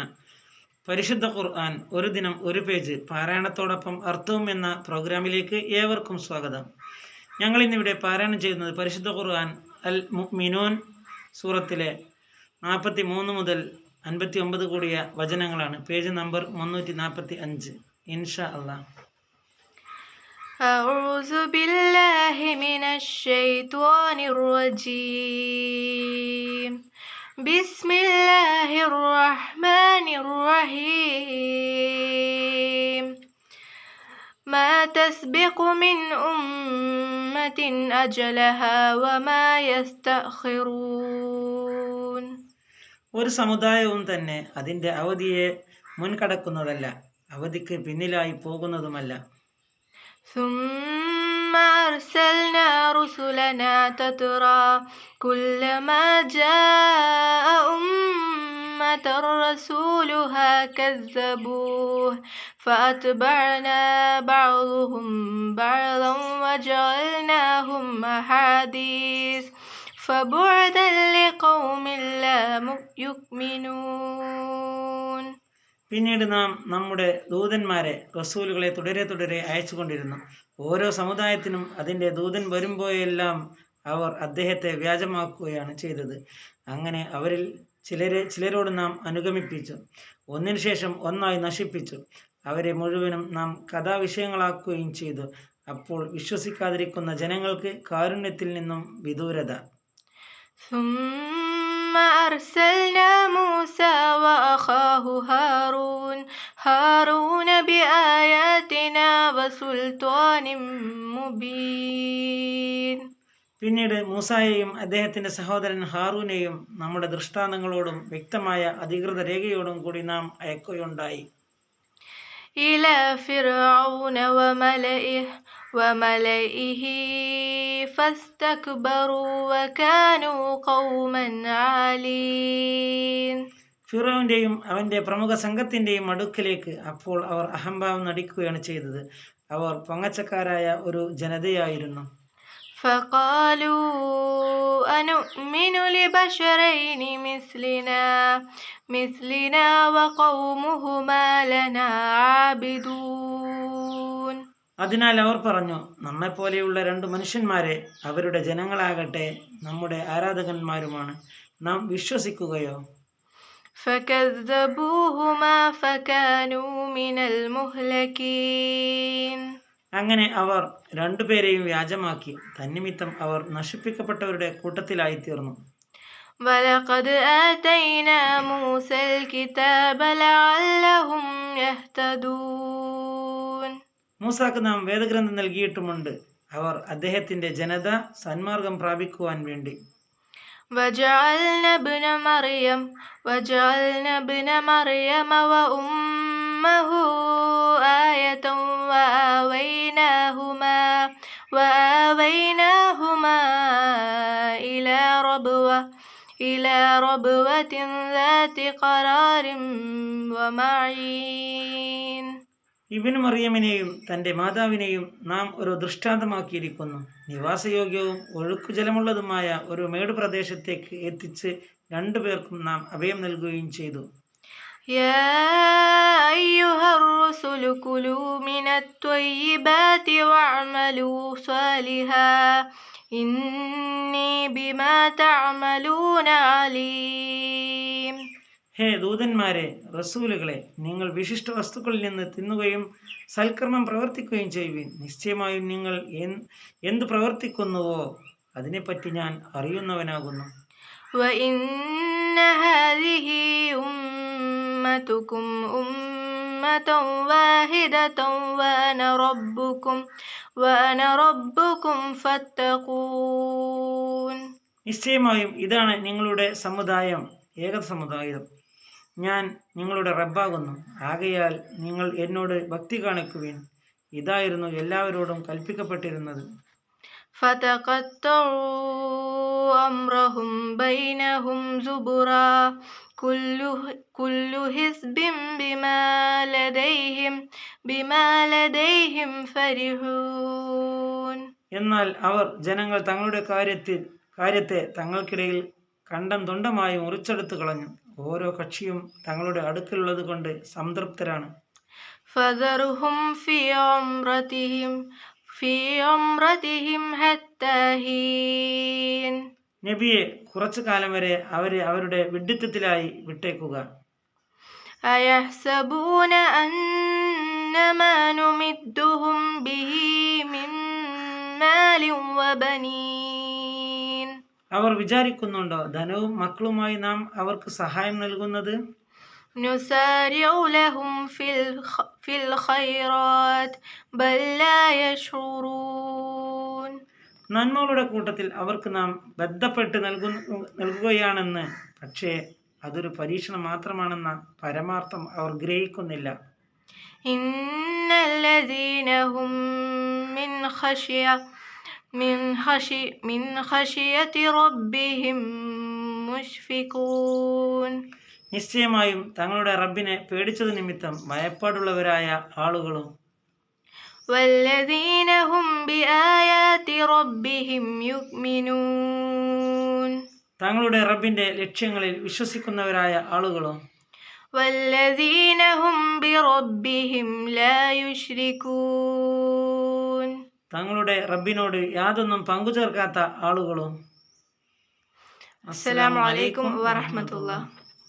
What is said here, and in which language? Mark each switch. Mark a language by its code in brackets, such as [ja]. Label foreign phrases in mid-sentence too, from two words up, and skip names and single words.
[ml] പരിശുദ്ധ ഖുർആൻ ഒരു ദിനം ഒരു പേജ് പാരായണത്തോടൊപ്പം അർത്ഥവും എന്ന പ്രോഗ്രാമിലേക്ക് ഏവർക്കും സ്വാഗതം. ഞങ്ങൾ ഇന്നിവിടെ പാരായണം ചെയ്യുന്നത് പരിശുദ്ധ ഖുർആൻ അൽ മുഅ്മിനൂൻ സൂറത്തിലെ 43 മുതൽ 59 കൂടിയ വചനങ്ങളാണ്. പേജ് നമ്പർ 345. [ar] إن شاء الله. أعوذ بالله من الشيطان الرجيم. بسم الله الرحمن الرحيم. ما تسبق من أمة أجلها وما يستأخرون. [ml] ഒരു സമുദായവും തന്നെ അതിൻ്റെ അവധിയെ മുൻകടക്കുന്നതല്ല, അവധിക്ക് പിന്നിലായി പോകുന്നതുമല്ല. [ar] ثم أرسلنا رسلنا تترى كلما جاء أمة رسولها كذبوه فأتبعنا بعضهم بعضا وجعلناهم أحاديث فبعدا لقوم لا يؤمنون. [ml] പിന്നീട് നാം നമ്മുടെ ദൂതന്മാരെ റസൂലുകളെ തുടരെ അയച്ചുകൊണ്ടിരുന്നു. ഓരോ സമുദായത്തിനും അതിൻ്റെ ദൂതൻ വരുമ്പോഴെല്ലാം അവർ അദ്ദേഹത്തെ വ്യാജമാക്കുകയാണ് ചെയ്തത്. അങ്ങനെ അവരിൽ ചിലരോട് നാം അനുഗമിപ്പിച്ചു, ഒന്നിനു ശേഷം ഒന്നായി നശിപ്പിച്ചു. അവരെ മുഴുവനും നാം കഥാവിഷയങ്ങളാക്കുകയും ചെയ്തു. അപ്പോൾ വിശ്വസിക്കാതിരിക്കുന്ന ജനങ്ങൾക്ക് കാരുണ്യത്തിൽ നിന്നും വിദൂരത. [ar] ثم أرسلنا موسى وأخاه هارون بآياتنا وسلطان مبين. [ml] പിന്നീട് മൂസായെയും അദ്ദേഹത്തിന്റെ സഹോദരൻ ഹാറൂനെയും നമ്മുടെ ദൃഷ്ടാന്തങ്ങളോടും വ്യക്തമായ അധികൃത രേഖയോടും കൂടി നാം അയക്കുകയുണ്ടായി. [ar] إلى فرعون وملئه فاستكبروا وكانوا قوما عالين. [ml] ഫിറൗന്റെയും അവന്റെ പ്രമുഖ സംഘത്തിന്റെയും അടുക്കലേക്ക് അപ്പോൾ അവർ അഹംഭാവം നടിക്കുകയാണ് ചെയ്തത്. അവർ പൊങ്ങച്ചക്കാരായ ഒരു ജനതയായിരുന്നു. [ar] فقالوا أنؤمن لبشرين مثلنا وقومهما لنا عابدون. [ml] അതിനാൽ അവർ പറഞ്ഞു, നമ്മെപ്പോലെയുള്ള 2 മനുഷ്യന്മാരെ അവരുടെ ജനങ്ങളാകട്ടെ നമ്മുടെ ആരാധകന്മാരുമാണ്, നാം വിശ്വസിക്കുകയോ? [ar] فكذبوهما فكانوا من المهلكين. [ml] അങ്ങനെ അവർ 2 പേരെയും വ്യാജമാക്കി. തന്നിമിത്തം അവർ നശിപ്പിക്കപ്പെട്ടവരുടെ കൂട്ടത്തിലായിത്തീർന്നു. [ar] ولقد آتينا موسى الكتاب لعلهم يهتدون. [ml] മൂസാക്ക് നാം വേദഗ്രന്ഥം നൽകിയിട്ടുമുണ്ട്, അവർ അദ്ദേഹത്തിന്റെ ജനത സന്മാർഗം പ്രാപിക്കുവാൻ വേണ്ടി. [ar] وجعلنا ابن مريم وأمه آية وآويناهما إلى ربوة ذات قرار ومعين. [ml] ഇബ്നു മറിയമിനെയും തന്റെ മാതാവിനെയും നാം ഒരു ദൃഷ്ടാന്തമാക്കിയിരിക്കുന്നു. നിവാസയോഗ്യവും ഒഴുക്കുജലമുള്ളതുമായ ഒരു മേട് പ്രദേശത്തേക്ക് എത്തിച്ച് 2 പേർക്കും നാം അഭയം നൽകുകയും ചെയ്തു. [ar] يا أيها الرسل كلوا من الطيبات واعملوا صالحا إني بما تعملون عليم. [ml] ഹേ ദൂതന്മാരെ, റസൂലുകളെ, നിങ്ങൾ വിശിഷ്ട വസ്തുക്കളിൽ നിന്ന് തിന്നുകയും സൽക്കർമ്മം പ്രവർത്തിക്കുകയും ചെയ്യുവിൻ. നിശ്ചയമായും നിങ്ങൾ എന്ത് പ്രവർത്തിക്കുന്നുവോ അതിനെപ്പറ്റി ഞാൻ അറിയുന്നവനാകുന്നു. [ar] وإن هذه أمتكم أمة واحدة وأنا ربكم فاتقون. [ml] നിശ്ചയമായും ഇതാണ് നിങ്ങളുടെ സമുദായം, ഏക സമുദായം. ഞാൻ നിങ്ങളുടെ റബ്ബാകുന്നു. ആകയാൽ നിങ്ങൾ എന്നോട് ഭക്തി കാണിക്കുവിൻ. ഇതായിരുന്നു എല്ലാവരോടും കൽപ്പിക്കപ്പെട്ടിരുന്നത്. [ar] فتقطعوا أمرهم بينهم زبرا كل حزب بما لديهم فرحون. [ml] എന്നാൽ അവർ ജനങ്ങൾ തങ്ങളുടെ കാര്യത്തെ തങ്ങൾക്കിടയിൽ കണ്ടം തുണ്ടമായി മുറിച്ചെടുത്തു കളഞ്ഞു. ഓരോ കക്ഷിയും തങ്ങളുടെ അടുക്കലുള്ളത് കൊണ്ട് സംതൃപ്തരാണ്. [ar] فذرهم في عمرتهم حتى حين. [ml] നബിയെ, കുറച്ചു കാലം വരെ അവരെ അവരുടെ വിഡ്ഢിത്തത്തിലായി വിട്ടേക്കുക. [ar] أيحسبون أنما نمدهم به من مال وبنين. [ml] അവർ വിചാരിക്കുന്നുണ്ടോ ധനവും മക്കളുമായി നാം അവർക്ക് സഹായം നൽകുന്നത്? [ar] نسارع لهم في الخيرات بل لا يشعرون. [ml] നന്മകളുടെ കൂട്ടത്തിൽ അവർക്ക് നാം ബന്ധപ്പെട്ട് നൽകുകയാണെന്ന്, പക്ഷേ അതൊരു പരീക്ഷണം മാത്രമാണെന്ന പരമാർത്ഥം അവർ ഗ്രഹിക്കുന്നില്ല. [ar] إن الذين هم من خشية ربهم مشفقون. [ml] നിശ്ചയമായും തങ്ങളുടെ റബ്ബിനെ പേടിച്ചത് നിമിത്തം ഭയപ്പാടുള്ളവരായ ആളുകളും. [ar] والذين هم بآيات ربهم يؤمنون. [ml] തങ്ങളുടെ റബ്ബിന്റെ ലക്ഷ്യങ്ങളിൽ വിശ്വസിക്കുന്നവരായ ആളുകളും. [ar] والذين هم بربهم لا يشركون. [ml] തങ്ങളുടെ റബ്ബിനോട് യാതൊന്നും പങ്കുചേർക്കാത്ത ആളുകളും. [ar] السلام عليكم ورحمة الله.